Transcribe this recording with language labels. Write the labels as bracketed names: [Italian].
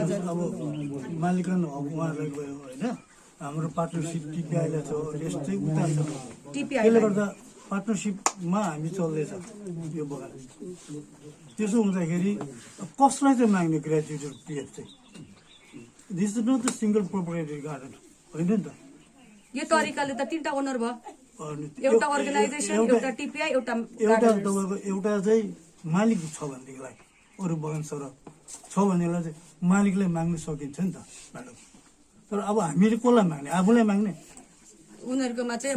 [Nepali] अब मालिकाना हक उहाँहरूलाई गयो हैन हाम्रो पार्टनरशिप टिपिआईलाई छ यस्तै उता छ त्यसले गर्दा पार्टनरशिपमा हामी चल्दैछ यो बगान त्यसो हुँदाखेरि कसलाई चाहिँ माग्ने ग्रेजुएट पीएफ चाहिँ [English] this is not the single proprietary garden [Nepali] होइन नि त। यो तरिकाले त 3टा ओनर भयो, अनि एउटा अर्गनाइजेसन, एउटा टिपिआई, एउटा तपाईँको एउटा चाहिँ मालिक छ भनेदेखिलाई अरू बगान सर छ भनेदेखिलाई चाहिँ मालिकलाई माग्नु सकिन्छ नि त म्याडम। तर अब हामीले कसलाई माग्ने, आफूलाई माग्ने। उनीहरुकोमा चाहिँ